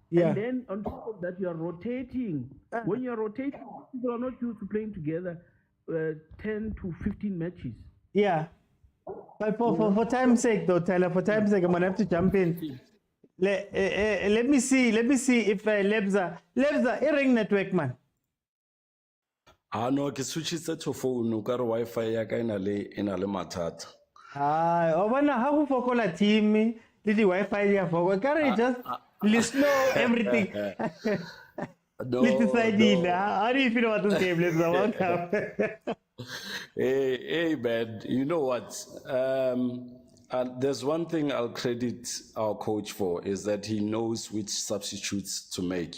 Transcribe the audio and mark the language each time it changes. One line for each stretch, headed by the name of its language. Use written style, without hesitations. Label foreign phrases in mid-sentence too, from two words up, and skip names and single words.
English: And then on top of that, you are rotating. When you are rotating, people are not used to playing together 10 to 15 matches. Yeah. But for time's sake, though, Tyler, for time's sake, I'm going to have to jump in. Let me see if Lebza, ring network, man.
Southern Sotho: No, ke switchitse
English: to phone
Southern Sotho: ka re Wi-Fi ya ka ina le mathata. O bona ha go fokola team le di Wi-Fi ya fokola ka re
English: just listen everything. No. How do you feel about this game, Lebza? Welcome. Hey, man, you know what? And there's one thing I'll credit our coach for is that he knows which substitutes to make.